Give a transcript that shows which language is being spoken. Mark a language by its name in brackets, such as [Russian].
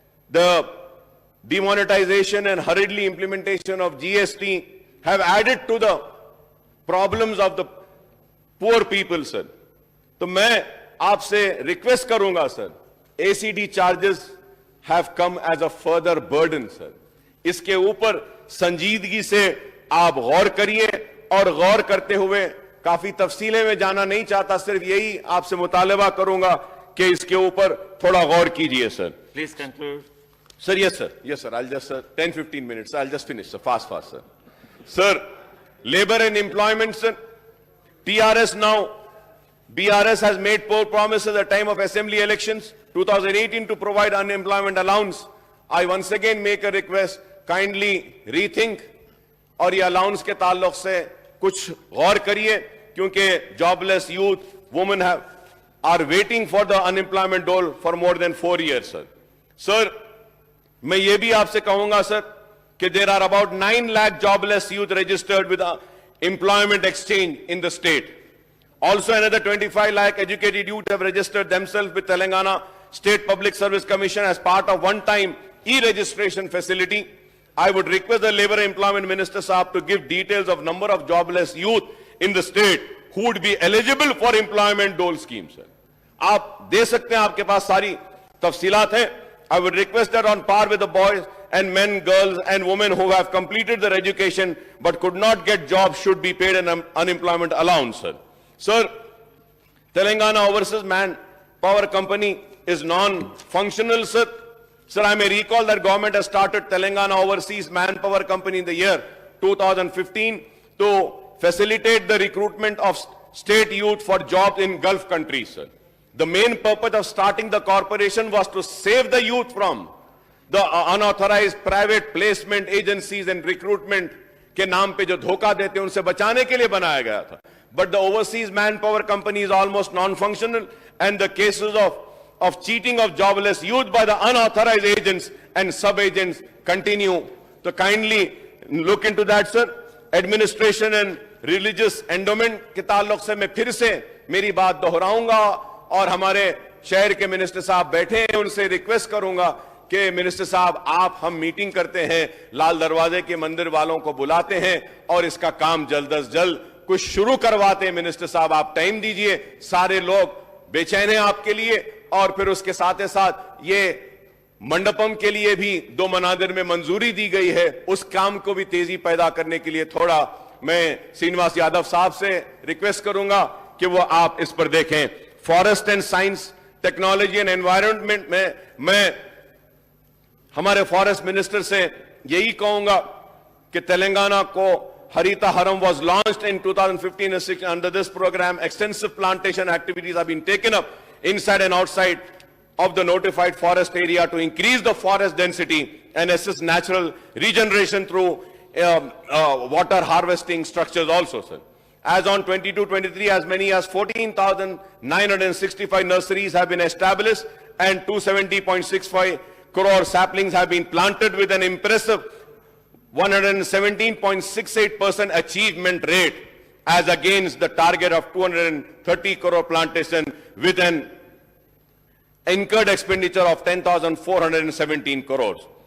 [English] The demonetization and hurriedly implementation of GST have added to the problems of the poor people, sir. [Hindi] तो मैं आपसे request करूंगा, sir, [English] ACD charges have come as a further burden, sir. [Hindi] इसके ऊपर संजीदगी से आप गौर करिए और गौर करते हुए काफी तफसीलें में जाना नहीं चाहता, सिर्फ यही आपसे मुतालबा करूंगा कि इसके ऊपर थोड़ा गौर कीजिए, sir. [English] Please conclude. Sir, yes, sir. Yes, sir. I'll just, sir, 10-15 minutes. I'll just finish, sir. Fast, sir. Sir, labor and employment, sir. TRS now, BRS has made poor promises at the time of assembly elections 2018 to provide unemployment allowance. I once again make a request, kindly rethink [Hindi] और ये allowance के ताल्लुक से कुछ गौर करिए, [English] क्योंकि jobless youth, women are waiting for the unemployment dole for more than 4 years, sir. Sir, [Hindi] मैं ये भी आपसे कहूंगा, [English] sir, कि there are about 9 lakh jobless youth registered with the employment exchange in the state. Also, another 25 lakh educated youth have registered themselves with Telangana State Public Service Commission as part of one-time e-registration facility. I would request the Labour and Employment Minister Saab to give details of number of jobless youth in the state who would be eligible for employment dole scheme, sir. [Hindi] आप दे सकते हैं, आपके पास सारी तफसीलात हैं. [English] I would request that on par with the boys and men, girls and women who have completed their education but could not get jobs should be paid an unemployment allowance, sir. Sir, Telangana Overseas Manpower Company is non-functional, sir. Sir, I may recall that government has started Telangana Overseas Manpower Company in the year 2015 to facilitate the recruitment of state youth for jobs in Gulf countries, sir. The main purpose of starting the corporation was to save the youth from the unauthorized private placement agencies and recruitment [Hindi] के नाम पे जो धोखा देते हैं उनसे बचाने के लिए बनाया गया था. [English] But the Overseas Manpower Company is almost non-functional, and the cases of cheating of jobless youth by the unauthorized agents and sub-agents continue. So kindly look into that, sir. Administration and religious endowment [Hindi] के ताल्लुक से मैं फिर से मेरी बात दोहराऊंगा और हमारे शहर के मिनिस्टर साहब बैठे हैं, उनसे रिक्वेस्ट करूंगा कि मिनिस्टर साहब आप हम मीटिंग करते हैं, लाल दरवाजे के मंदिर वालों को बुलाते हैं और इसका काम जल्द अज जल्द कुछ शुरू करवाते हैं. मिनिस्टर साहब आप टाइम दीजिए, सारे लोग बेचैन हैं आपके लिए, और फिर उसके साथ साथ ये मंडपम के लिए भी 2 मनादिर में मंजूरी दी गई है। उस काम को भी तेजी पैदा करने के लिए थोड़ा मैं श्रीनिवास यादव साहब से रिक्वेस्ट करूंगा कि वो आप इस पर देखें। Forest and science, technology and environment में मैं हमारे फॉरेस्ट मिनिस्टर से यही कहूंगा कि तेलंगाना को [English] Harita Haram was launched in 2015 and 16. Under this program, extensive plantation activities have been taken up inside and outside of the notified forest area to increase the forest density and assist natural regeneration through water harvesting structures also, sir. As on 22-23, as many as 14,965 nurseries have been established and 270.65 crore saplings have been planted with an impressive 117.68% achievement rate as against the target of 230 crore plantation with an incurred expenditure of 10,417 crores.